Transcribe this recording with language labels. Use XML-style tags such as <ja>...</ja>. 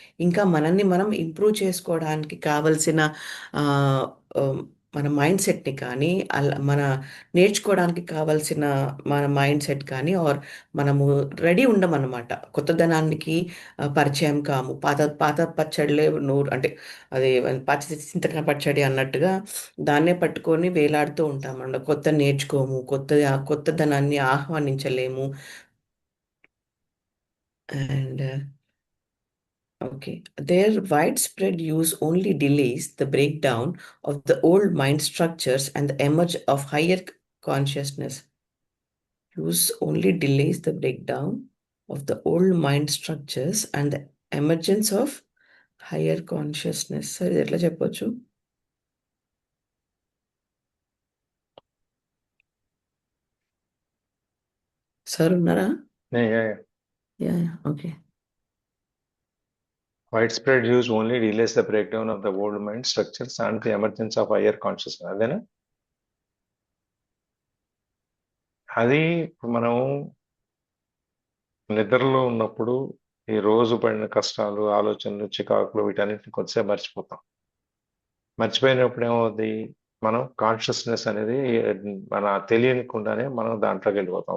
<te>ఇంకా మనల్ని మనం ఇంప్రూవ్ చేసుకోవడానికి కావలసిన ఆ, ఆ, మన మైండ్ సెట్ని కానీ మన నేర్చుకోవడానికి కావలసిన మన మైండ్ సెట్ కానీ ఆర్ మనము రెడీ ఉండమన్నమాట. కొత్తదనానికి పరిచయం కాము. పాత పాత పచ్చడిలే నూరు అంటే అది పచ్చ చింతకాయ పచ్చడి అన్నట్టుగా దాన్నే పట్టుకొని వేలాడుతూ ఉంటామన్నమాట. కొత్త నేర్చుకోము, కొత్తదనాన్ని ఆహ్వానించలేము.</te> <en>And okay, their widespread use only delays the breakdown of the old mind structures and the emerge of higher consciousness. Use only delays the breakdown of the old mind structures and the emergence of higher consciousness.</en> <te>సరే ఎట్లా చెప్పొచ్చు? Sir ఉన్నారా? Yeah, okay.</te> <en>Widespread use only delays the breakdown of the old mind structures and the emergence of higher consciousness.</en> <te>అదేనా? అది మనం నిద్రలో ఉన్నప్పుడు ఈ రోజు పడిన కష్టాలు, ఆలోచనలు, చికాకులు వీటన్నిటిని కొద్దిసేపు మర్చిపోతాం. మర్చిపోయినప్పుడు ఏమవుతుంది, మనం కాన్షియస్నెస్ అనేది మన తెలియనికుండానే మనం దాంట్లోకి వెళ్ళిపోతాం.</te>